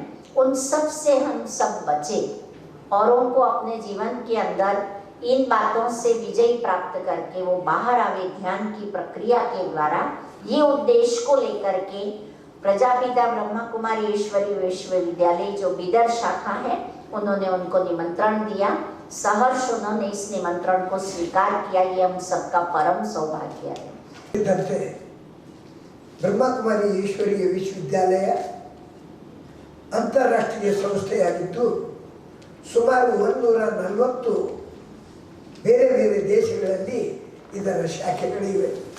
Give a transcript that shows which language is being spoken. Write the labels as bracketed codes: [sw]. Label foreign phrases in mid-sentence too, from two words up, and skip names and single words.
[hi] उन सब से हम सब बचे, औरों को अपने जीवन के अंदर इन बातों से विजय प्राप्त करके वो बाहर आवे ध्यान की प्रक्रिया के द्वारा। ये उद्देश्य को लेकर के प्रजापिता ब्रह्मा कुमारी ईश्वरीय विश्वविद्यालय जो बीदर शाखा है, उन्होंने उनको निमंत्रण दिया। सहर्ष उन्होंने इस निमंत्रण को स्वीकार किया, ये हम सबका परम सौभाग्य है। [kn] ಇದ್ದಂತೆ ಬ್ರಹ್ಮಕುಮಾರಿ ಈಶ್ವರೀಯ ವಿಶ್ವವಿದ್ಯಾಲಯ ಅಂತಾರಾಷ್ಟ್ರೀಯ ಸಂಸ್ಥೆಯಾಗಿದ್ದು ಸುಮಾರು 140 ಬೇರೆ ಬೇರೆ ದೇಶಗಳಲ್ಲಿ ಇದರ ಶಾಖೆಗಳಿವೆ.